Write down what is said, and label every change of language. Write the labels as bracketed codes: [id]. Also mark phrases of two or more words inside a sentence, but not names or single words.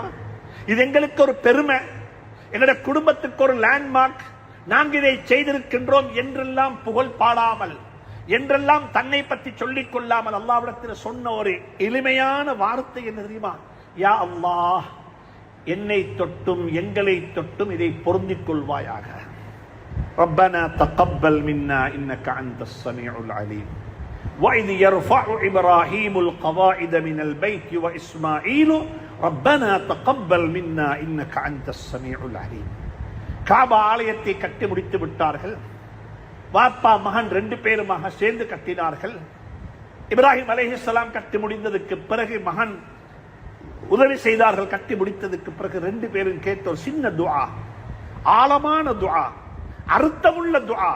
[ta] இது எங்களுக்கு ஒரு பெருமை, எங்களுடைய குடும்பத்துக்கு ஒரு லேண்ட்மார்க், நாங்கள் இதை செய்திருக்கின்றோம் என்றெல்லாம் புகழ் பாடாமல், என்றெல்லாம் தன்னை பற்றி சொல்லிக் கொள்ளாமல் அல்லாஹ்விடத்தில் சொன்ன ஒரு எளிமையான வார்த்தை என்ன தெரியுமா? [ar] يا الله, [ta] என்னை தொட்டும் எங்களை தொட்டும் இதை பொருந்திக் கொள்வாயாக. [ar] ربنا تقبل منا إنك أنت السميع العليم. وَإِذْ يَرْفَعُ إِبْرَاهِيمُ الْقَوَاعِدَ مِنَ الْبَيْتِ وَإِسْمَاعِيلُ رَبَّنَا تَقَبَّلْ مِنَّا إِنَّكَ أَنْتَ السَّمِيعُ الْعَلِيمُ. [ta] காபா ஆலயத்தை கட்டி முடித்து விட்டார்கள். வாப்பா மகன் 2 பேருமாக சேர்ந்து கட்டினார்கள். இப்ராஹிம் அலைஹிஸ்ஸலாம் கட்டி முடிந்ததுக்கு பிறகு மகன் உதவி செய்தார்கள். கட்டி முடித்ததுக்கு பிறகு 2 பேரும் கேட்ட ஒரு சின்ன துஆ, ஆழமான துஆ, அர்த்தமுள்ள துஆ.